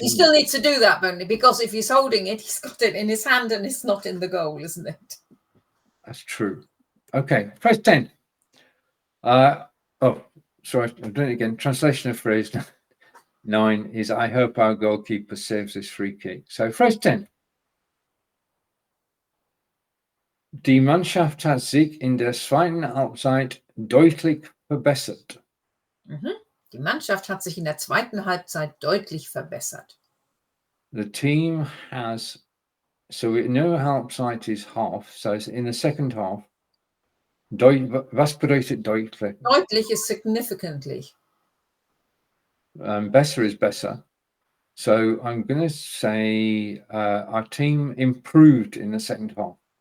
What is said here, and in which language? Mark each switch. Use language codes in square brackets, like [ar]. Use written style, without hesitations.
[en] He still needs to do that, only because if he's holding it, he's got it in his hand and it's not in the goal, isn't it? That's true. Okay, phrase 10. Sorry, I'm doing it again. Translation of phrase 9 is, I hope our goalkeeper saves this free kick. So phrase 10. [de] Die Mannschaft hat sich in der zweiten Halbzeit deutlich verbessert. Die Mannschaft hat sich in der zweiten Halbzeit deutlich verbessert. [en] The team has, so we know Halbzeit is half, so it's in the second half. [de] Was bedeutet deutlich? [en] Deutlich is significantly. Besser is better. So I'm going to say our team improved in the second half.